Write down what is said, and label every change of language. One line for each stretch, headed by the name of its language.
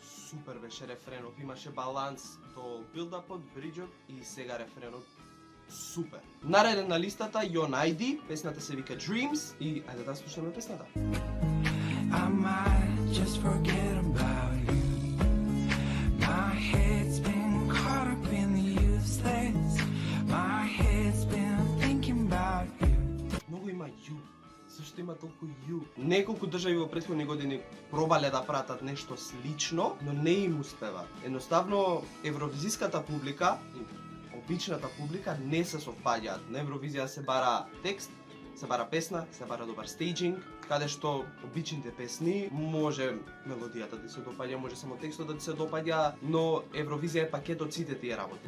Macedonian: Супер беше рефренот, имаше баланс до билдапот, бриджот и сега рефренот супер. Нареден на листата Yon ID, песната се вика Dreams и ајде да слушаме песната.
English: I might just forget about you. My head's been caught up in the useless. My head's been thinking about you.
Macedonian: Многу има you. Зашто има толку ю? Неколку држави во претходни години пробале да пратат нешто слично, но не им успева. Едноставно евровизиската публика и обичната публика не се совпаѓаат. На Евровизија се бара текст, се бара песна, се бара добар стейджинг, каде што обичните песни може мелодијата да се допаѓа, може само текстот да се допаѓа, но Евровизија е пакет од сите тие работи.